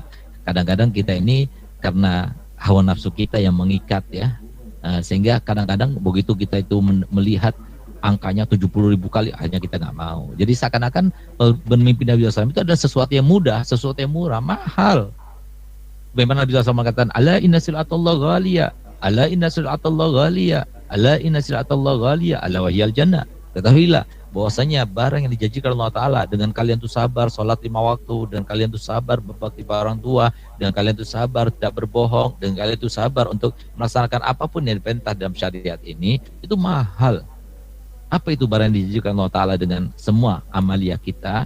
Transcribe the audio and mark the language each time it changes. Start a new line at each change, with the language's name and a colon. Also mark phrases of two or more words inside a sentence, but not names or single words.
Indonesian: Kadang-kadang kita ini karena hawa nafsu kita yang mengikat ya. Sehingga kadang-kadang begitu kita itu melihat angkanya 70.000 kali, hanya kita nggak mau. Jadi seakan-akan bermimpi Nabi SAW itu adalah sesuatu yang mudah, sesuatu yang murah, mahal. Bagaimana Nabi SAW mengatakan,
Arabic: ألا إن سلعة الله غالية، ألا إن سلعة الله غالية، ألا إن سلعة الله غالية، ألا وهي الجنة.
Indonesian: Ketahuilah bahwasanya barang yang dijanjikan Allah Ta'ala, dengan kalian tuh sabar sholat 5 waktu, dan kalian tuh sabar berbakti pada orang tua, dan kalian tuh sabar tidak berbohong, dan kalian tuh sabar untuk melaksanakan apapun yang diperintah dalam syariat ini, itu mahal. Apa itu barang yang dijanjikan Allah Ta'ala dengan semua amalia kita?